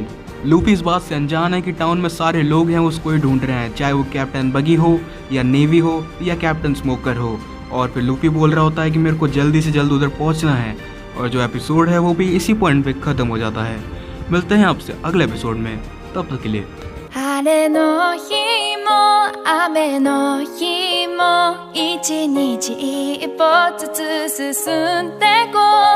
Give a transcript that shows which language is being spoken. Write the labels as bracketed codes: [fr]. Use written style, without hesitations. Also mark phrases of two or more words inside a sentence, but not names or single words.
[hi] लूफी इस बात से अनजान है कि टाउन में सारे लोग हैं उसको ही ढूंढ रहे हैं, चाहे वो कैप्टन बगी हो या नेवी हो या कैप्टन स्मोकर हो। और फिर लूफी बोल रहा होता है कि मेरे को जल्दी से जल्द उधर पहुंचना है। और जो एपिसोड है वो भी इसी पॉइंट पे ख़त्म हो जाता है। मिलते हैं आपसे अगले एपिसोड में, तब तक के लिए। [ja] 晴れの日も雨の日も一日一歩ずつ進んでこ